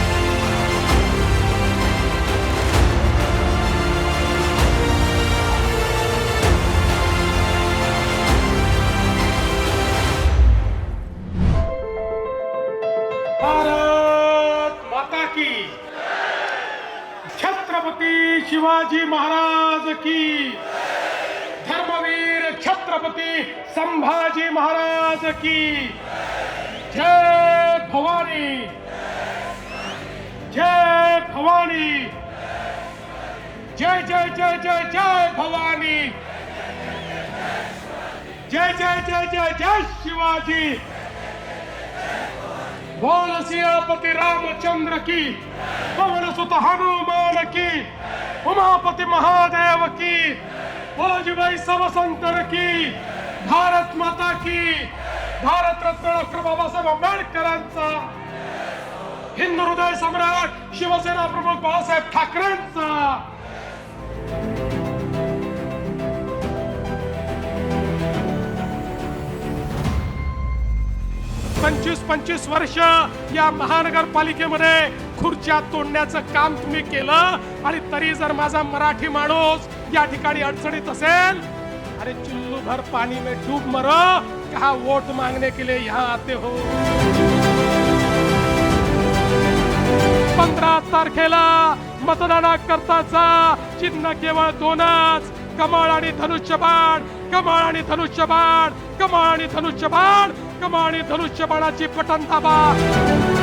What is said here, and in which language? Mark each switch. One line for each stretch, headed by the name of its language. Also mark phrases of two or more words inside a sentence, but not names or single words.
Hindi: भारत माता की, छत्रपती शिवाजी महाराज की, धर्मवीर छत्रपती संभाजी महाराज की, जय भवानी, जय भवानी, जय जय जय जय जय भवानी, जय जय जय जय जय शिवाजी, बोल सियापति रामचंद्र की, पवन सुत हनुमान की, उमापति महादेव की, बोलो जीवाई सब संतर की, भारत माता की,
Marathi: भारत रत्न डॉक्टर बाबासाहेब आंबेडकरांचा, हिंदू हृदय सम्राट शिवसेना प्रमुख बाळासाहेब ठाकरेंचा. 25 वर्ष या महानगरपालिकेमध्ये खुर्च्या तोडण्याचं काम तुम्ही केलं, आणि तरी जर माझा मराठी माणूस या ठिकाणी अडचणीत असेल, अरे
Hindi: चुल्लू भर पाणी में डूब मरो, कहा वोट मांगने के लिए यहाँ आते हो.
Marathi: 15 तारखेला मतदानाकरताचा चिन्ह केवळ 2च, कमळ आणि धनुष्यबाण, कमळ आणि धनुष्यबाण, कमळ आणि धनुष्यबाण, कमळ आणि धनुष्यबाणाची बटन दाबा.